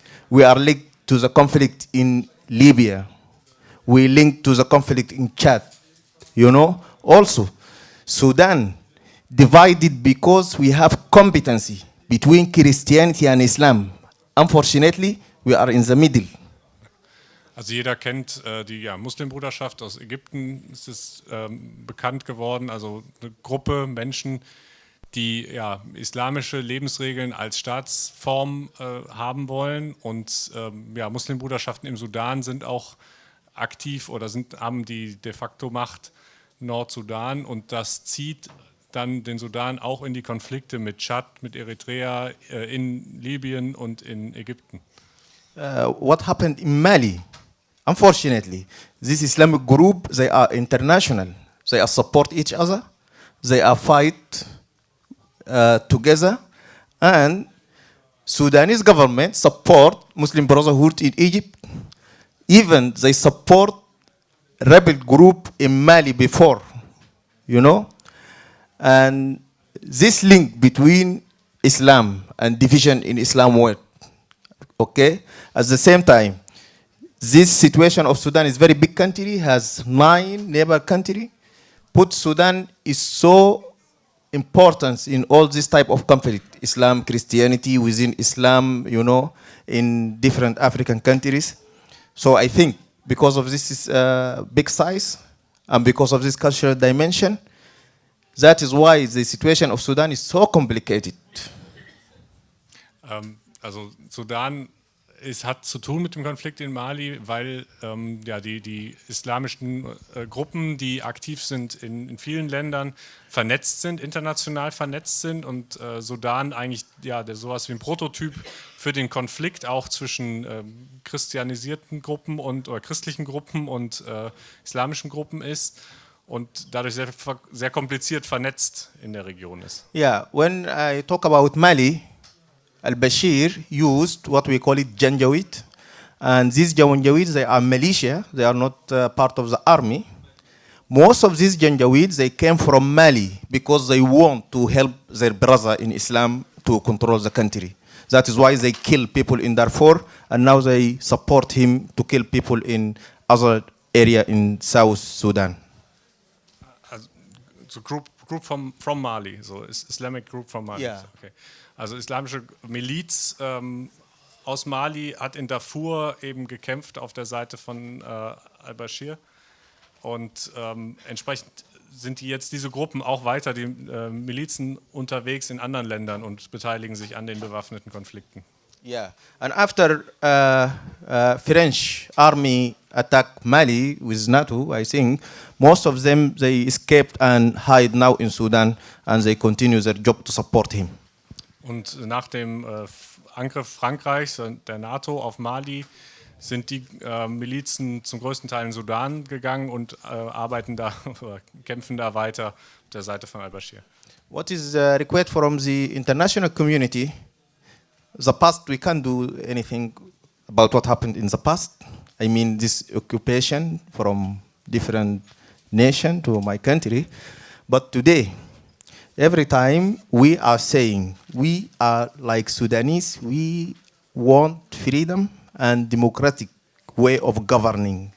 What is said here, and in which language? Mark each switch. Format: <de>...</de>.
<en>We are linked to the conflict in Libya. We link to the conflict in Chad. You know, also Sudan divided because we have competency between Christianity and Islam. Unfortunately, we are in the middle.</en> <de>Also jeder kennt die Muslimbruderschaft aus Ägypten, es ist bekannt geworden, also eine Gruppe Menschen, die islamische Lebensregeln als Staatsform haben wollen, und Muslimbruderschaften im Sudan sind auch aktiv oder haben die de facto Macht Nordsudan, und das zieht dann den Sudan auch in die Konflikte mit Tschad, mit Eritrea, in Libyen und in Ägypten.</de> <en>What happened in Mali? Unfortunately, this Islamic group, they are international. They are support each other. They are fight together. And Sudanese government support Muslim Brotherhood in Egypt. Even they support rebel group in Mali before, you know. And this link between Islam and division in Islam world, okay? At the same time, this situation of Sudan is very big country, has 9 neighbor country. Put Sudan is so important in all this type of conflict, Islam, Christianity, within Islam, you know, in different African countries. So I think because of this big size and because of this cultural dimension, that is why the situation of Sudan is so complicated.</en> <de>Also Sudan hat zu tun mit dem Konflikt in Mali, weil die islamischen Gruppen, die aktiv sind in vielen Ländern, vernetzt sind, international vernetzt sind, und Sudan eigentlich sowas wie ein Prototyp für den Konflikt auch zwischen christianisierten Gruppen oder christlichen Gruppen und islamischen Gruppen ist und dadurch sehr kompliziert vernetzt in der Region ist.</de> <en>Yeah, when I talk about Mali, Al-Bashir used what we call it Janjaweed, and these Janjaweeds, they are militia, they are not part of the army. Most of these Janjaweeds, they came from Mali because they want to help their brother in Islam to control the country. That is why they kill people in Darfur, and now they support him to kill people in other area in South Sudan. So group from Mali, so Islamic group from Mali. Yeah. Okay.</en> <de>Also islamische Miliz aus Mali hat in Darfur eben gekämpft auf der Seite von al-Bashir, und entsprechend sind diese Gruppen auch weiter, die Milizen, unterwegs in anderen Ländern und beteiligen sich an den bewaffneten Konflikten.</de> <en>Yeah, and after French army attacked Mali with NATO, I think most of them, they escaped and hide now in Sudan, and they continue their job to support him.</en> <de>Und nach dem Angriff Frankreichs und der NATO auf Mali sind die Milizen zum größten Teil in Sudan gegangen und arbeiten da oder kämpfen da weiter auf der Seite von al-Bashir.</de> <en>What is required from the international community? The past, we can't do anything about what happened in the past. I mean, this occupation from different nation to my country. But today, every time we are saying we are like Sudanese, we want freedom and democratic way of governing.</en>